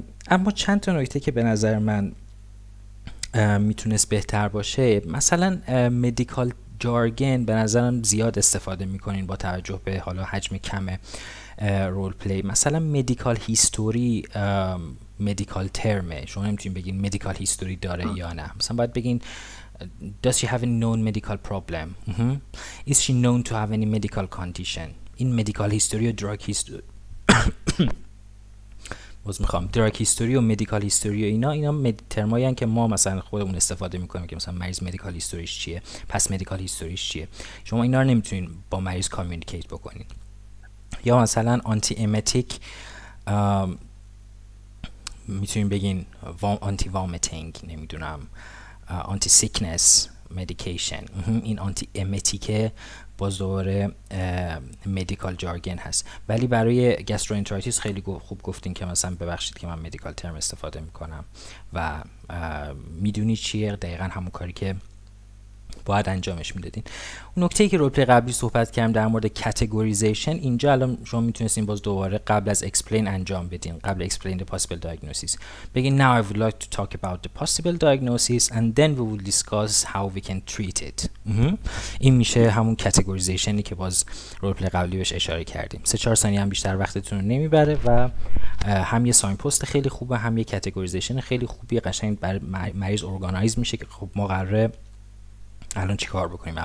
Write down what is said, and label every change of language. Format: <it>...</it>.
<fa>اما چند تا نکته که به نظر من میتونست بهتر باشه، مثلا مدیکال جارگن به نظرم زیاد استفاده میکنین با توجه به حالا حجم کم رول پلی. مثلا مدیکال هیستوری مدیکال ترمه، شما نمیتونین بگین مدیکال هیستوری داره یا نه. مثلا باید بگین</fa> <en>does she have a known medical problem is she known to have any medical condition.</en> <fa>این مدیکال هیستوری و دراگ هیستوری دراگ هیستوری و مدیکال هیستوری و اینا ترمایی هستن که ما مثلا خودمون استفاده میکنیم که مثلا مریض مدیکال هیستوریش چیه، پس مدیکال هیستوریش چیه. شما اینا رو نمیتونین با مریض کامیونیکیت بکنین. یا مثلا آنتی امتیک میتونین بگین آنتی وامتینگ، نمیدونم آنتی سیکنس مدیکیشن. این آنتی امتیکه باز دوباره مدیکال جارگن هست. ولی برای گاستروانترایتیس خیلی خوب گفتین که مثلا ببخشید که من مدیکال ترم استفاده میکنم و میدونی چیه، دقیقا همون کاری که باید انجامش میدادین. اون نکته‌ای که رول پلی قبلی صحبت کردم در مورد کاتگوریزیشن، اینجا الان شما میتونستین باز دوباره قبل از explain انجام بدین، قبل</fa> <en>explain the possible diagnosis</en> <fa>بگین</fa> <en>now I would like to talk about the possible diagnosis and then we will discuss how we can treat it.</en> <fa>این میشه همون کاتگوریزیشنی که باز رول پلی قبلی بهش اشاره کردیم. 3-4 ثانیه هم بیشتر وقتتون رو نمیبره و هم یه ساین پست خیلی خوبه، هم یه کاتگوریزیشن خیلی خوبی، قشنگ برای مریض ارگانایز میشه که خب ما قراره الان چی کار بکنیم.</fa>